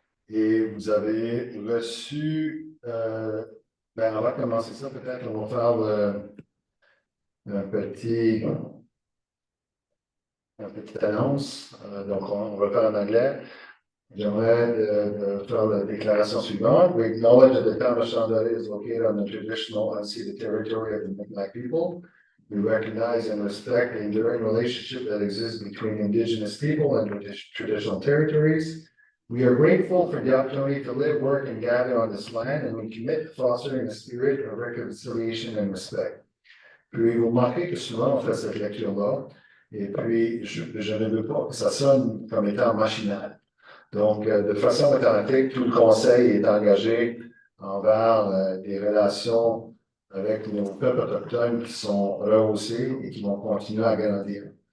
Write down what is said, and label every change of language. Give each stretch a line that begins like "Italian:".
French: Et vous avez reçu, on va commencer ça peut-être, on va faire un petit, une petite annonce. Donc, on va faire en anglais. J'aimerais de faire la déclaration suivante.
English: We acknowledge that the town of Chandelier is located on the traditional unceded territory of the Micmac people. We recognize and respect the enduring relationship that exists between Indigenous people and traditional territories. We are grateful for the opportunity to live, work, and gather on this land, and we commit to fostering a spirit of reconciliation and respect.
French: Puis, vous remarquez que souvent, on fait cette lecture-là, et puis, je ne veux pas que ça sonne comme étant machinal. Donc, de façon authentique, tout le conseil est engagé envers des relations avec nos peuples autochtones qui sont rehaussés et qui vont continuer à grandir.